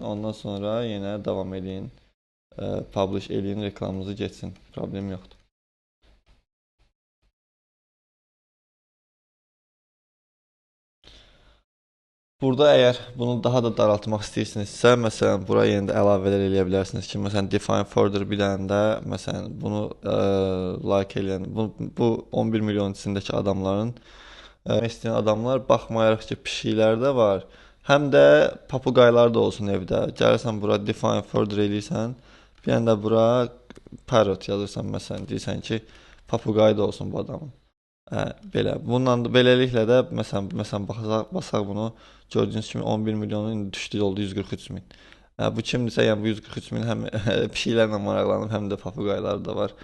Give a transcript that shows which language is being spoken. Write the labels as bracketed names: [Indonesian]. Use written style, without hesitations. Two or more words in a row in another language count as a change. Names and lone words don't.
[Azerbaijani] Ondan sonra yenə davam edin. Publish eləyin, reklamınızı geçsin. Problem yoxdur. Burada əgər bunu daha da daraltmaq istəyirsinizsə, məsələn, buraya yenə də əlavələr eləyə bilərsiniz ki, məsələn, [English] define further [Azerbaijani] bir dənə də, məsələn, bunu like eləyən, bu 11 milyon içindəki adamların istəyən adamlar, baxmayaraq ki, pişiklər də var, həm də papuqaylar da olsun evdə. Gəlirsən bura [English] define further [Azerbaijani] eləyirsən, bir dənə də bura parrot yazırsan, məsələn, deyirsən ki, papuqay da olsun bu adamın. Belə. Bundan da beləliklə də məsələn basaq bunu, gördüyünüz kimi 11 milyonun indi düşdü oldu 143 min. Bu kimdirsə, yəni bu 143 min həm pişiklərlə maraqlanıb, həm də papuqaylar da var.